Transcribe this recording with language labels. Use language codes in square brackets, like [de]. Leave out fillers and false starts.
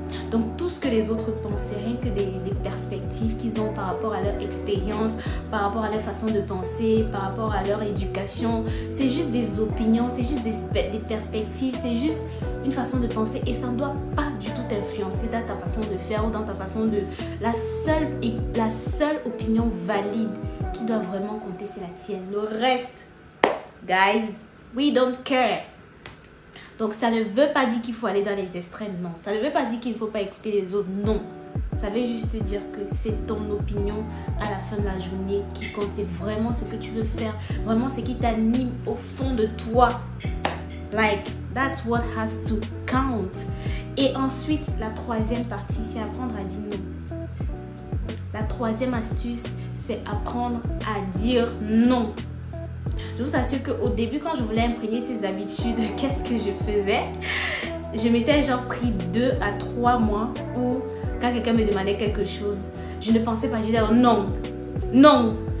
[fr] Donc tout ce que les autres pensent, c'est rien que des perspectives qu'ils ont par rapport à leur expérience, par rapport à leur façon de penser, par rapport à leur éducation. C'est juste des opinions, c'est juste des perspectives, c'est juste une façon de penser et ça ne doit pas du tout t'influencer dans ta façon de faire ou dans ta façon de... La seule opinion valide qui doit vraiment compter, c'est la tienne. Le reste, guys, [en] we don't care. [fr] Donc ça ne veut pas dire qu'il faut aller dans les extrêmes, non. Ça ne veut pas dire qu'il ne faut pas écouter les autres, non. Ça veut juste dire que c'est ton opinion à la fin de la journée qui compte. C'est vraiment ce que tu veux faire, vraiment ce qui t'anime au fond de toi. [en] Like, that's what has to count. [fr] Et ensuite, la troisième partie, c'est apprendre à dire non. La troisième astuce, c'est apprendre à dire non. Je vous assure qu'au début, quand je voulais imprégner ces habitudes, qu'est-ce que je faisais? Je m'étais genre pris 2 à 3 mois où quand quelqu'un me demandait quelque chose, je ne pensais pas, je disais non, non.